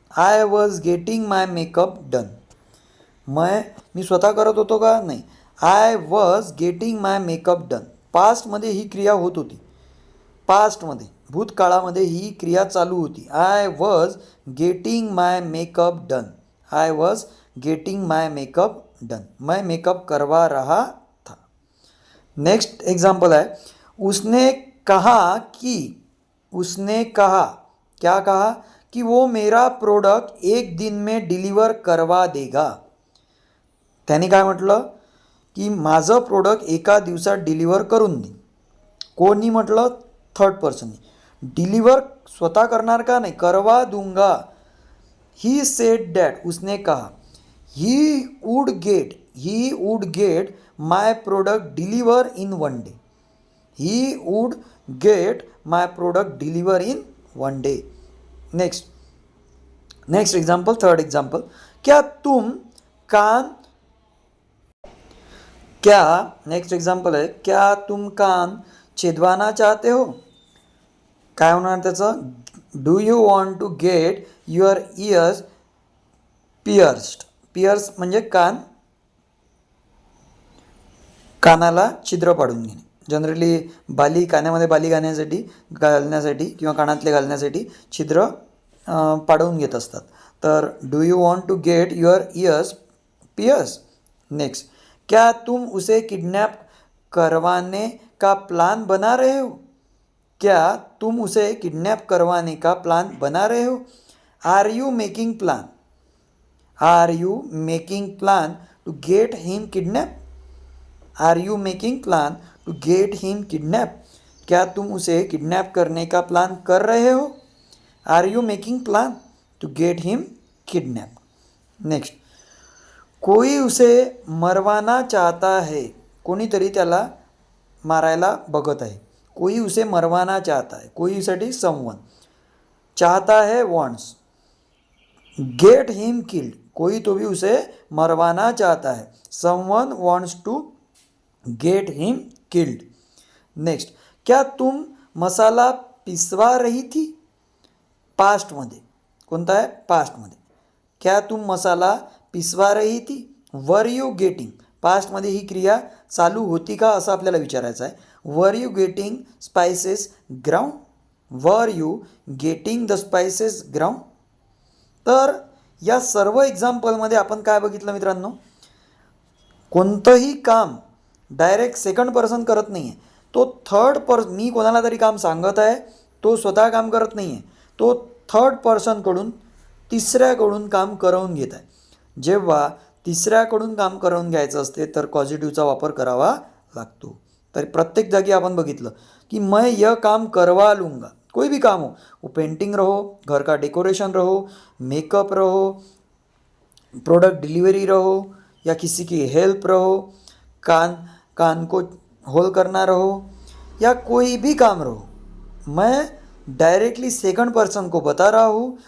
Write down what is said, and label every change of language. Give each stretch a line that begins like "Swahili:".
English: I was getting my makeup done.
Marathi: मी स्वतः करत होतो का? नाही.
English: I was getting my makeup done.
Marathi: पास्टमध्ये ही क्रिया होत होती. पास्टमध्ये भूतकाळामध्ये ही क्रिया चालू होती.
English: I was getting my makeup done. I was getting my makeup done.
Hindi: मैं मेकअप करवा रहा था. नेक्स्ट एग्जाम्पल है, उसने कहा क्या कहा कि वो मेरा प्रोडक्ट एक दिन में डिलिवर करवा देगा.
Marathi: त्याने काय म्हटलं की माझं प्रोडक्ट एका दिवसात डिलिव्हर करून दे. कोणी म्हटलं? थर्ड पर्सननी. डिलिव्हर स्वतः करणार का?
English: नाही.
Hindi: करवा दूंगा.
English: He said that.
Hindi: उसने कहा
English: He would get my product deliver in one day. He would get my product deliver in one day. Next example, third example.
Hindi: क्या तुम कान क्या नेक्स्ट एग्जाम्पल आहे, क्या तुम कान छेदवाना चाहते हो.
Marathi: काय होणार त्याचं?
English: Do you want to get your ears pierced.
Marathi: Piers म्हणजे कानाला छिद्र पाडून घेणे. जनरली कानामध्ये बाली घालण्यासाठी किंवा कानातले घालण्यासाठी छिद्र पाडवून घेत असतात.
English: तर do you want to get your ears pierce.
Hindi: Next, क्या तुम उसे किडनैप करवाने का प्लान बना रहे हो. क्या तुम उसे किडनैप करवाने का प्लान बना रहे हो.
English: Are you making plan. Are you making plan to get him kidnap. Are you making plan to get him kidnap.
Hindi: क्या तुम उसे किडनैप करने का प्लान कर रहे हो.
English: Are you making plan to get him kidnap. Next,
Hindi: कोई उसे मरवाना चाहता है.
Marathi: कोणीतरी त्याला मारायला बघत आहे.
Hindi: कोई उसे मरवाना चाहता है. कोईसाठी समवन. चाहता है वॉन्ट्स.
English: Get him killed.
Hindi: कोई तो भी उसे मरवाना चाहता है.
English: Someone wants to get him killed.
Hindi: Next, क्या तुम मसाला पिसवा रही थी.
Marathi: पास्टमध्ये. कोणता आहे? पास्टमध्ये.
Hindi: क्या तुम मसाला पिसवा रही थी.
English: Were you getting.
Marathi: पास्टमध्ये ही क्रिया चालू होती का असं आपल्याला विचारायचं आहे.
English: Were you getting spices ground. Were you getting the spices ground.
Marathi: तर या सर्व एक्झाम्पलमध्ये आपण काय बघितलं मित्रांनो? कोणतंही काम डायरेक्ट सेकंड पर्सन करत नाही आहे. तो मी कोणाला तरी काम सांगत आहे, तो स्वतः काम करत नाही आहे. तो थर्ड पर्सनकडून, तिसऱ्याकडून काम करवून घेत आहे. जेव्हा तिसऱ्याकडून काम करवून घ्यायचं असते तर कॉझिटिव्हचा वापर करावा लागतो. तर प्रत्येक जागी आपण बघितलं की
Hindi: मैं यह काम करवा लूँगा. कोई भी काम हो, वो पेंटिंग रहो, घर का डेकोरेशन रहो, मेकअप रहो, प्रोडक्ट डिलीवरी रहो या किसी की हेल्प रहो, कान को होल करना रहो या कोई भी काम रहो, मैं डायरेक्टली सेकंड पर्सन को बता रहा हूँ.